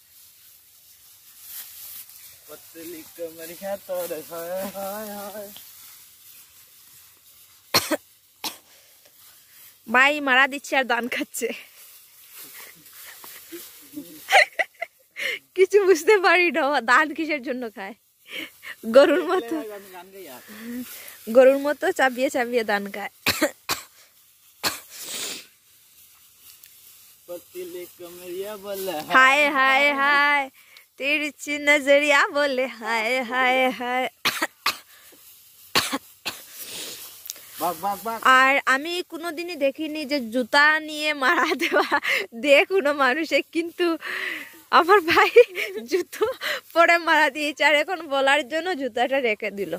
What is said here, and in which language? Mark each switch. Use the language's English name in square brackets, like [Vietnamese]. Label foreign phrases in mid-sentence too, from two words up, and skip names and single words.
[Bangla] ভাই মারা দিচ্ছে আর ধান খাচ্ছে, কিছু বুঝতে পারি না ধান কিসের জন্য খায়। গরুর মতো চাবিয়ে চাবিয়ে ধান খায়। [Hindi] हाय हाय हाय तिरछी नजरिया बोले हाय हाय हाय। [Bangla] আর আমি কোনোদিনই দেখিনি যে জুতা নিয়ে মারা দেওয়া দিয়ে কোনো মানুষে, কিন্তু আমার ভাই জুতো পরে মারা দিয়েছে আর এখন বলার জন্য জুতাটা রেখে দিল।